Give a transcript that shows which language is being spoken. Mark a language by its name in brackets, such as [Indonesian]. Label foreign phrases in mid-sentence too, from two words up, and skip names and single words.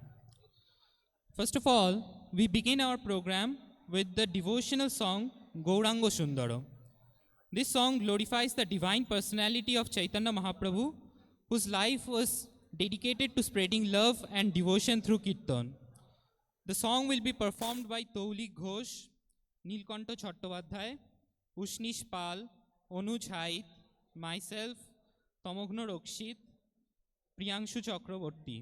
[English] First of all, we begin our program with the devotional song Gaurango Sundaro. This song glorifies the divine personality of Chaitanya Mahaprabhu, whose life was dedicated to spreading love and devotion through Kirtan. The song will be performed by Taulik Ghosh, Nilkanto Chattopadhyay, Ushnish Pal, Anuj Hait, myself, Tamogno Rokshit, Priyangshu Chakraborty.